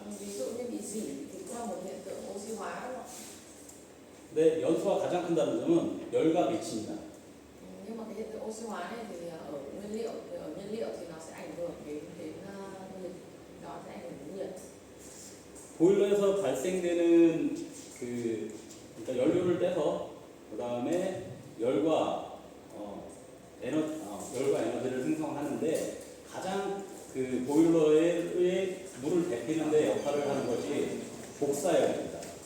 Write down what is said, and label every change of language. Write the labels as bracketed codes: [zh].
[vi] Ví dụ như bị dỉ thì cũng là một hiện tượng oxy hóa đúng không ạ? [ko] 근데 연소가 가장 큰다는 점은 열과 빛입니다. [vi] Nhưng mà cái hiện tượng oxy hóa này thì ở nhiên liệu thì nó sẽ ảnh hưởng đến nhiệt, nó sẽ ảnh hưởng đến nhiệt. [ko] 보일러에서 발생되는 그러니까 연료를 떼서 그 다음에 열과 에너지를 생성하는데 가장 그 보일러에 물을 데피는데 역할을 하는 것이 복사열입니다.